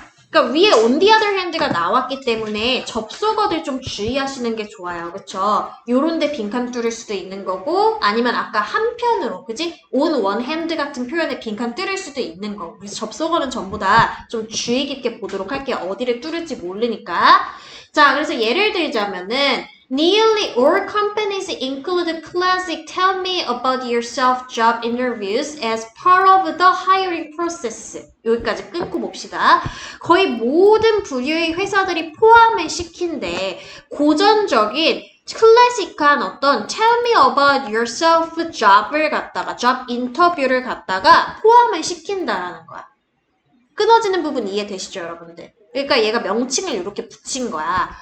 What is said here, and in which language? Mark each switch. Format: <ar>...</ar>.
<ko>그러니까 위에 on the other hand가 나왔기 때문에 접속어들 좀 주의하시는 게 좋아요. 그쵸? 요런데 빈칸 뚫을 수도 있는 거고 아니면 아까 한편으로 그지? on one hand 같은 표현에 빈칸 뚫을 수도 있는 거고 그래서 접속어는 전부 다 좀 주의 깊게 보도록 할게요. 어디를 뚫을지 모르니까. 자, 그래서 예를 들자면은</ko> <en>Nearly all companies include classic tell me about yourself job interviews as part of the hiring process.</en> <ko>여기까지 끊고 봅시다. 거의 모든 부류의 회사들이 포함을 시킨데 고전적인 클래식한 어떤</ko> <en>tell me about yourself job</en> <ko>을 갖다가 job 인터뷰를 갖다가 포함을 시킨다라는 거야. 끊어지는 부분 이해되시죠, 여러분들? 그러니까 얘가 명칭을 이렇게 붙인 거야.</ko>